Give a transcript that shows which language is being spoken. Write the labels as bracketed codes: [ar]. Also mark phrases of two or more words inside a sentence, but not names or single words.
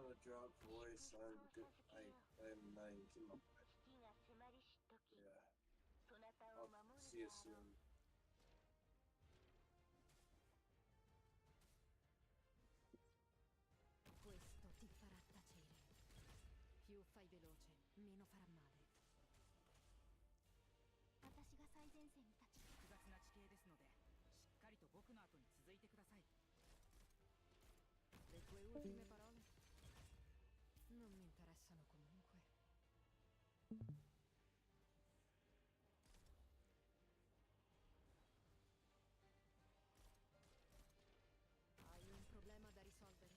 [en] drop voice. I'm good. I'm not even kidding. Yeah. I'll see you soon. [it] Questo ti farà tacere. Più fai veloce, meno farà male. [ja] 私が最前線に立ち複雑な地形ですので、しっかりと僕の後に続いてください。 [it] Le tue ultime parole? Non mi interessano comunque. Hai un problema da risolvere?